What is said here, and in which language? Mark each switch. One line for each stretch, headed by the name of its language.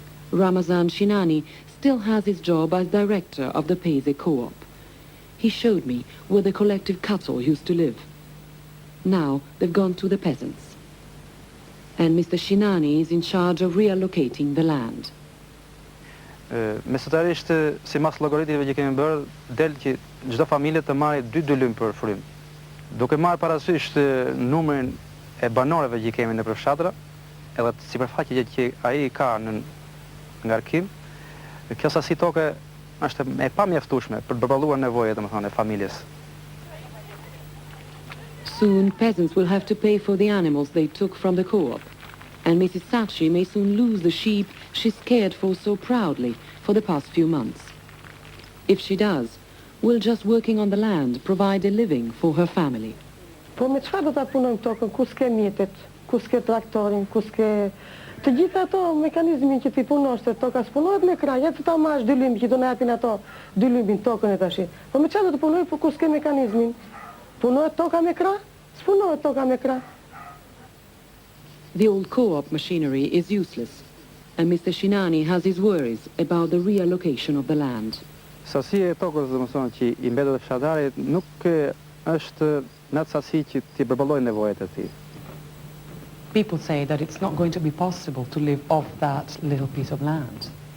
English: Ramazan Shinani still has his job as director of the Peze Co-op. He showed me where the collective cattle used to live. Now they've gone to the peasants. And Mr. Shinani is in charge of reallocating the land.
Albanian: Mesatarisht, si mas llogaritjeve që kemi bërë, del që çdo familje të marrë 2 dylym për frym. Duke marrë parasysh numrin e banorëve që kemi në fshatra, edhe sipërfaqe që ai ka në ngarkim, kjo sasi toke është e pamjaftueshme për të përballuar nevojat, domethënë, e familjes.
English: Soon peasants will have to pay for the animals they took from the co-op. And Mrs. Sachi may soon lose the sheep she's cared for so proudly for the past few months. If she does, will just working on the land provide a living for her family?
Albanian: Po me çfarë do ta punojmë tokën, ku s'ke mjetet, ku s'ke traktorin, ku s'ke të gjitha ato mekanizmin që ti punosh të toka s'punohet me krah, ja ta marrësh 2 lymb që do na japin ato 2 lymbin tokën e tash. Po me çfarë do të punoj po ku s'ke mekanizmin? Punohet toka me krah? S'punohet toka me krah.
English: The old co-op machinery is useless, and Mr. Shinani has his worries about the reallocation of the land.
Albanian: Sasia e tokës, domethënë, që i mbetet fshatarit nuk është në atë sasi që t'i përballojë nevojat e tij.
English: People say that it's not going to be possible to live off that little piece of land.